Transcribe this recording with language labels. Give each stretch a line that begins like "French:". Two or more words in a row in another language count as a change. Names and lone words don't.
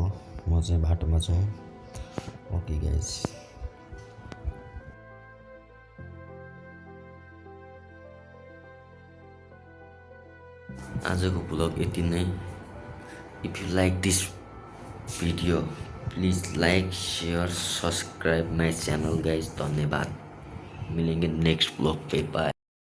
Nepali: म चाहिँ बाटोमा छु।
English: okay guys.
Nepali: आजको भ्लग यति नै।
English: if you like this video please like share subscribe my channel guys. धन्यवाद।
Hindi: मिलेंगे
English: next vlog
Hindi: पे, बाय।